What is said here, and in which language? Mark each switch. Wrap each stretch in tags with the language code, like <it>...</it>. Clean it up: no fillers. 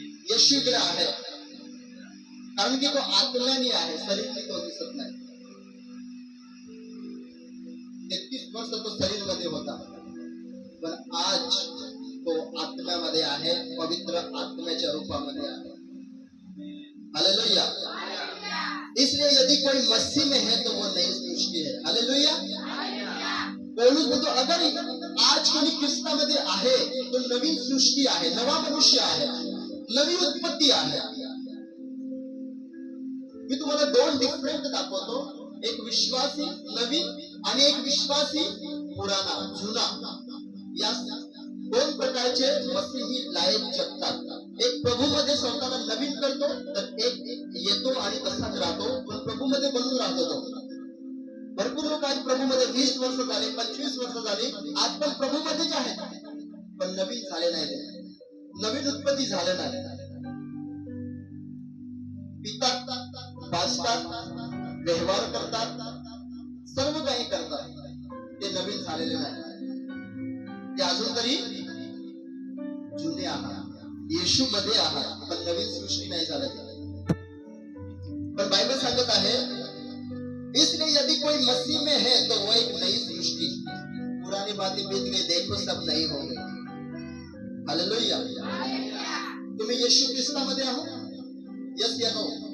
<mr>येशू इकडे आहे, कारण की तो आत्म्याने आहे, शरीराने तो दिसत नाही. 33 वर्ष तो शरीर मध्ये होता, पण आज तो आत्म्यामध्ये आहे, पवित्र आत्म्याच्या रूपामध्ये आहे. हालेलुया.</mr> <hi>इसलिए यदि कोई मसीह में है तो वो नई सृष्टि है.</hi> <mr>हालेलुया. पौलुस बोलतो, अगर आज कोणी ख्रिस्तामध्ये आहे तो नवीन सृष्टी आहे, नवा मनुष्य आहे, नवी उत्पत्ती आहे. मी तुम्हाला दोन डिफरंट दाखवतो, एक विश्वासी नवीन आणि एक विश्वासी पुराणा, जुना. या दोन प्रकारचे मसीही लायक जगतात. एक प्रभू मध्ये स्वतःला नवीन करतो, तर एक येतो आणि तसाच राहतो, पण प्रभू मध्ये बनून राहतो. तो भरपूर लोक आज प्रभूमध्ये 20 वर्ष झाले, 25 वर्ष झाली, आज पण प्रभूमध्येच आहेत, पण नवीन झाले नाही, नवीन उत्पत्ती झाले नाही. पितात, वाचतात, व्यवहार करतात, सर्व काही करतात, ते नवीन झालेले नाही, ते अजून तरी जुने आहात, येशू मध्ये आहात, पण नवीन सृष्टी नाही झाली. पर बाइबल सांगत आहे,</mr> <hi>इसलिए यदि कोई मसीह में है तो वो एक नई सृष्टि, पुरानी बातें बीत गई, देखो सब नई हो गई.</hi> <mr>हालेलुया. तुम्ही येशू ख्रिस्तामध्ये आहात?</mr> <en>Yes या no?</en>